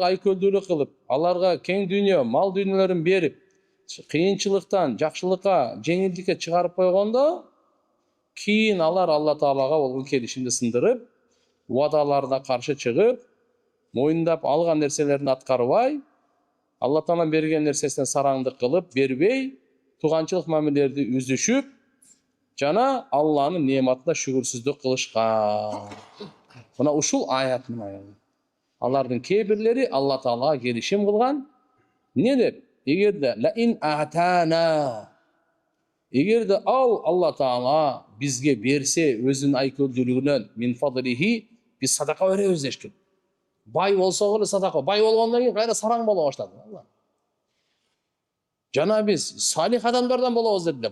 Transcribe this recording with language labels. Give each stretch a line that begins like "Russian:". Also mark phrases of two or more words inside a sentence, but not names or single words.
Kyrgyz: айкөлдүүлүк кылып, аларга кең дүйнө, мал дүйнөлөрүн берип, кыйынчылыктан жакшылыкка, жеңилдикке чыгарып койгондо, кийин алар Алла Таалага болгон келишимди сындырып, убадаларына каршы чыгып, моюндап алган нерселерин аткарбай, Алла Таала берген нерсесине сараңдык кылып, бербей, туганчылык мамилелерди үзүшүп, жана Алланын неmatына шүгүрсүздүк кылышкан. Мына ушул аят менен алардын кээ бирлери Алла Таалага келишим кылган. Не деп?
Arabic: Эгерде لئن آتانا,
Kyrgyz: эгерде ал Алла Таала бизге берсе өзүнүн айкөлдүүлүгүнөн
Arabic: من فضله,
Kyrgyz: биз садака беребиз дешкен. Бай болсо эле садака, бай болгондон кийин кайра сараң боло баштады. Жана биз салих адамдардан болобуз деди.